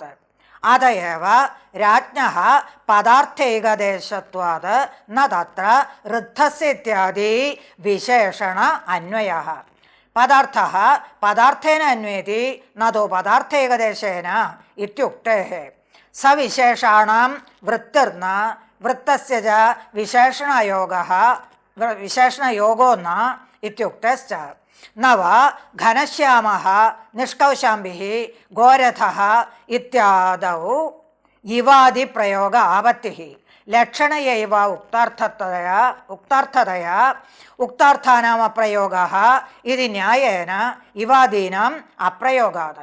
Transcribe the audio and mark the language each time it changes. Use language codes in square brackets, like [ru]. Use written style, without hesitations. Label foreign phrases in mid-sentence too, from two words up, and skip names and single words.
[sa] अत एव राज्ञः पदार्थैकदेशत्वात् न तत्र ऋद्धस्य इत्यादि विशेषण अन्वयः। पदार्थः पदार्थेन अन्वेति न तु पदार्थैकदेशेन इत्युक्तेः। സവിശേഷാണാം വൃത്തിർന വൃത്തസ്യ ച വിശേഷണയോഗോ ന ഇത്യുക്തശ്ച. നവ ഘനശ്യാമഃ നിഷ്കൗശാംബിഃ ഘോരഥഃ ഇത്യാദൗ ഇവാദി പ്രയോഗ ആപത്തിഃ ലക്ഷണയൈവ ഉക്താർത്ഥതയാ ഉക്താർത്ഥാനാം അപ്രയോഗഃ ഇതി ന്യായേന ഇവാദീനാം അപ്രയോഗാത്.